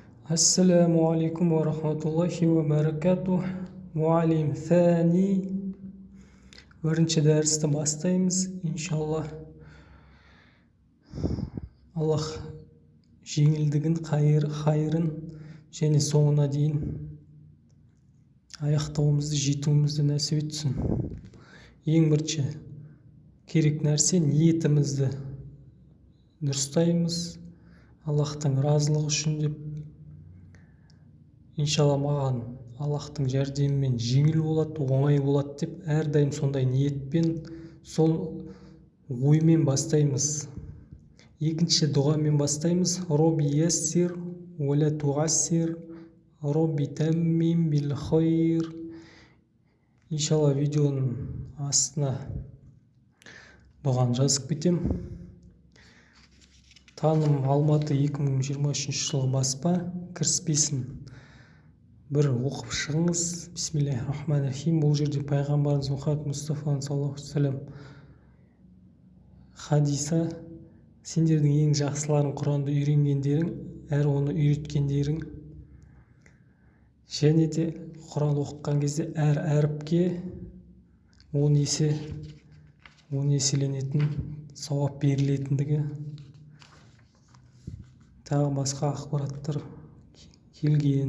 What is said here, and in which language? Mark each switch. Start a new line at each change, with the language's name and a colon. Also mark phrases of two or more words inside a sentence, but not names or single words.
Arabic: السلام عليكم ورحمة الله وبركاته.
Kazakh: Muallim Thani. Бірінші дәрісті бастаймыз, иншалла. Аллах жеңілдігін, қайырын және соңына дейін аяқтауымызды, жетуімізді нәсіп етсін. Ең бірінші керек нәрсе ниетімізді дұрыстаймыз, Аллахтың разылығы үшін деп. Иншалла маған Аллахтың жәрдемімен жеңіл болады, оңай болады деп әрдайым сондай ниетпен, сол оймен бастаймыз. Екінші дұғамен бастаймыз.
Arabic: رب يسر ولا تعسر، رب تمم بالخير.
Kazakh: Иншалла видеоның астына дұғаны жазып кетем. Таным Алматы 2023 жылғы баспа, кіріспесін бір оқып шығыңыз.
Arabic: بسم الله الرحمن الرحيم.
Kazakh: Бұл жерде пайғамбарымыз Мұхаммад Мұстафа
Arabic: صلى الله عليه وسلم
Kazakh: хадисі: сендердің ең жақсыларың Құранды үйренгендерің, әрі оны үйреткендерің, және де Құран оқыған кезде әр әріпке 10 еселенетін сауап берілетіндігі, тағы басқа ақпараттар келген.